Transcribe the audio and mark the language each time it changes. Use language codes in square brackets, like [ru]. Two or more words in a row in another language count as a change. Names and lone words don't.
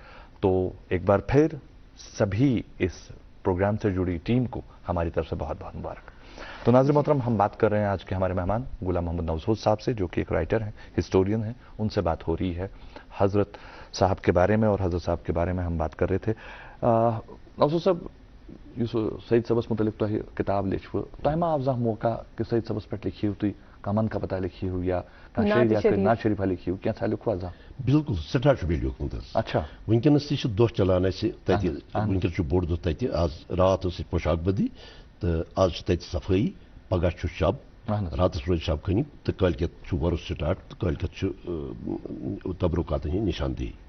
[ur] تو ایک بار پھر سبھی اس پروگرام سے جڑی ٹیم کو ہماری طرف سے بہت بہت مبارک. تو ناظرین محترم ہم بات کر رہے ہیں آج کے ہمارے مہمان غلام محمد نوزود صاحب سے جو کہ ایک رائٹر ہیں ہسٹورین ہیں. ان سے بات ہو رہی ہے حضرت صاحب کے بارے میں اور حضرت صاحب کے بارے میں ہم بات کر رہے تھے. [ks] نوزود صاحب اس سید صبس متعلق تہ کتاب لچو تہ ما آو زانٛہہ موقع کہ سید صبس پہ لکھیو تھی کمن کا پتہ لکھیو یا نعت شریفہ لکھیو کیا لکھوا زانٛہہ. بالکل سٹھا چھُ بیٚیہِ لیوٗکھمُت حظ. اچھا وٕنکٮ۪نس تہِ چھُ دۄہ چلان اَسہِ تَتہِ وٕنکٮ۪س چھُ بوٚڑ دۄہ تَتہِ آز رات ٲس اَسہِ پوشاک بدی تہٕ آز چھِ تَتہِ صفٲیی پگاہ چھُ شب راتس روزِ شب خٲنی تہٕ کٲلکٮ۪تھ چھُ وۄرُس سٹاٹ تہٕ کٲلکٮ۪تھ چھُ تبرُکاتن ہٕنٛدۍ نِشان دہی